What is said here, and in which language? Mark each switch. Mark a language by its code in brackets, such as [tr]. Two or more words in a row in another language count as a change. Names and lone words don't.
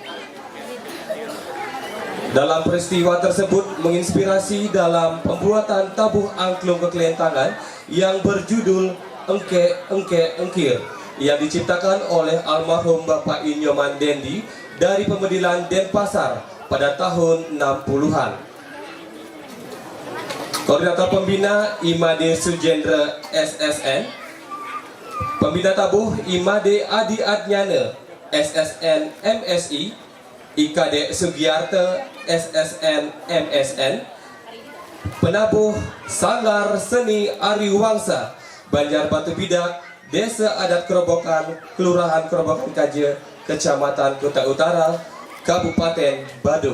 [id] Dalam peristiwa tersebut menginspirasi dalam pembuatan tabuh angklung kekelentangan yang berjudul Engke Engke Engkir yang diciptakan oleh almarhum Bapak Inyoman Dendi dari Pemedilan Denpasar pada tahun 60-an. Koordinator pembina Imade Sujendra SSN, pembina tabuh Imade Adi Adnyana SSN MSI, IKD Sugiyarta SSN MSN, penabuh Sanggar Seni Ariwangsa Banjar Batu Bidak, Desa Adat Kerobokan, Kelurahan Kerobokan Kaja, Kecamatan Kuta Utara, Kabupaten Badung.